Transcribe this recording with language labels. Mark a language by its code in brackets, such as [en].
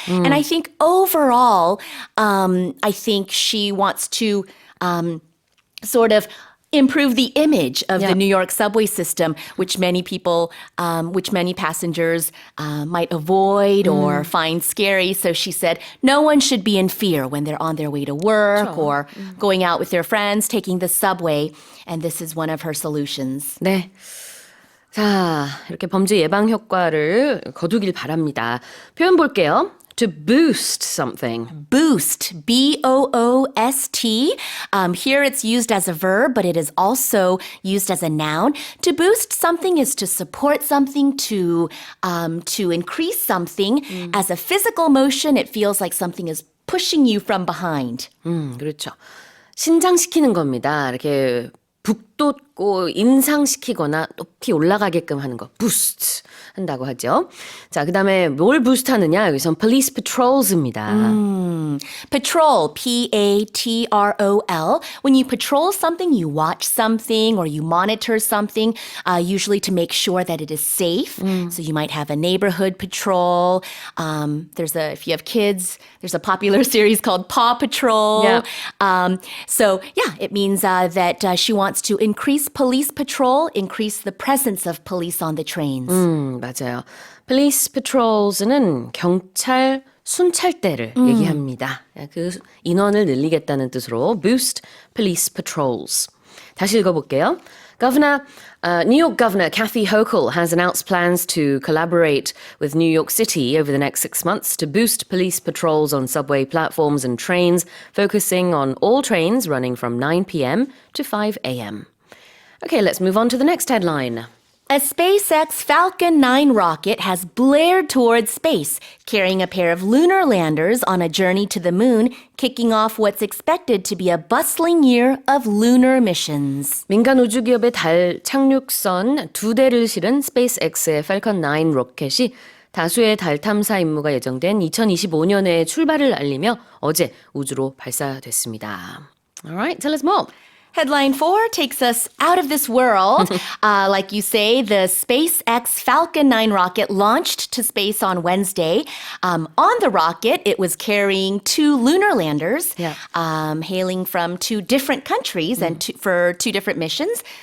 [en] And I think overall, I think she wants to sort of improve the image of the New York subway system, which many people, which many passengers might avoid or find scary. So she said, no one should be in fear when they're on their way to work or going out with their friends, taking the subway. And this is one of her solutions. [ko] 네. 자, 이렇게 범죄 예방 효과를 거두길 바랍니다. 표현 볼게요. [en] To boost something. Boost, B-O-O-S-T. Here it's used as a verb, but it is also used as a noun. To boost something is to support something, to increase something. As a physical motion, it feels like something is pushing you from behind. [ko] 그렇죠. 신장시키는 겁니다. 이렇게 북돋고 인상시키거나 높이 올라가게끔 하는 거. boost 한다고 하죠. 자, 그 다음에 뭘 부스트 하느냐? 여기선 police patrols입니다. [en] Patrol, P-A-T-R-O-L. When you patrol something, you watch something or you monitor something, usually to make sure that it is safe. So you might have a neighborhood patrol. If you have kids, there's a popular series called Paw Patrol. Yeah. It means that she wants to increase police patrol, increase the presence of police on the trains. [ko] 맞아요. police patrols는 경찰 순찰대를 얘기합니다. 그 인원을 늘리겠다는 뜻으로 [en] boost police patrols. [ko] 다시 읽어볼게요. [en] New York Governor Kathy Hochul has announced plans to collaborate with New York City over the next 6 months to boost police patrols on subway platforms and trains, focusing on all trains running from 9 p.m. to 5 a.m. Okay, let's move on to the next headline. A SpaceX Falcon 9 rocket has blared towards space, carrying a pair of lunar landers on a journey to the moon, kicking off what's expected to be a bustling year of lunar missions. [ko] 민간 우주기업의 달 착륙선 2대를 실은 스페이스X의 Falcon 9 로켓이 다수의 달 탐사 임무가 예정된 2025년에 출발을 알리며 어제 우주로 발사됐습니다. [en] Alright, tell us more. Headline 4 takes us out of this world. Like you say, the SpaceX Falcon 9 rocket launched to space on Wednesday. On the rocket, it was carrying 2 lunar landers, hailing from 2 different countries and for 2 different missions.